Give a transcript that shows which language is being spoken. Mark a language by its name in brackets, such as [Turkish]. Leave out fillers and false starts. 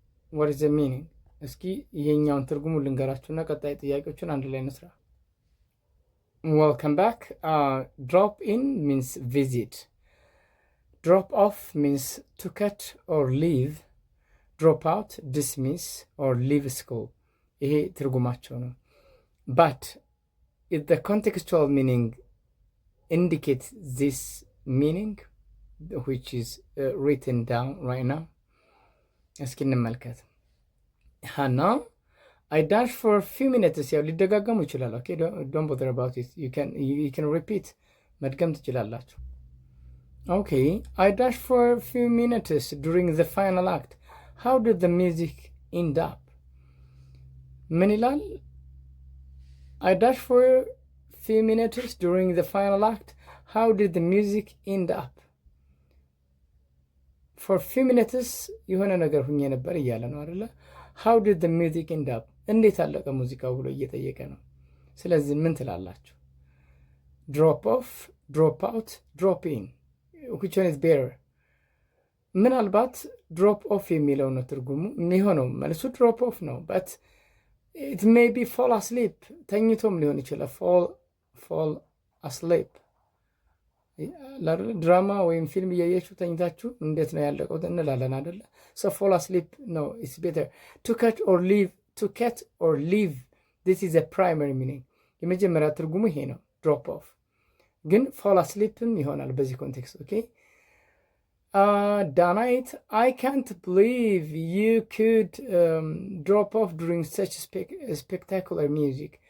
[English] what is the meaning? [Amharic] እስኪ ይሄኛውን ትርጉሙ ልንገራችሁና ቀጣይ ጥያቄዎችን አንድ ላይ እንስራ። [English] welcome back. Drop in means visit. Drop off means to cut or leave. Drop out, dismiss or leave school. [Amharic] ይሄ ትርጉማቸው ነው። [English] but if the contextual meaning indicates this meaning which is written down right now, እስኪ እንመልከት። Hannah, I dashed for a few minutes. [Amharic] ያው ሊደጋገሙ ይችላል። [English] okay, don't bother about it. You can repeat. [Amharic] መድገም ትችላላችሁ። [English] okay, I dashed for a few minutes during the final act. How did the music end up? [Amharic] ምን ይላል? [English] I dashed for a few minutes during the final act. How did the music end up? for few minutes [Amharic] የሆነ ነገር ሁኜ ነበር እያለ ነው አይደለ? [English] how did the music end up? [Amharic] እንዴት አለቀ ሙዚቃው ብሎ እየጠየቀ ነው። ስለዚህ ምን ትላላችሁ? [English] drop off, drop out, drop in. which one is better? [Amharic] ምናልባት drop off የሚለው ነው ትርጉሙ የሚሆነው። መልሱ drop off ነው። [English] but it may be fall asleep. [Amharic] ተኝቶም ሊሆን ይችላል። [English] fall asleep. [Amharic] ድራማ ወይም ፊልም እያያችሁ ተኝታችሁ እንዴት ነው ያለቀው እንላለን አይደለ? [English] so fall asleep no, it's better. to cut or leave, this is a primary meaning. [Amharic] የመጀመሪያ ትርጉሙ ይሄ ነው drop off። ግን fall asleepም ይሆናል በዚህ ኮንቴክስት። ኦኬ [English] Danite, I can't believe you could drop off during such spectacular music.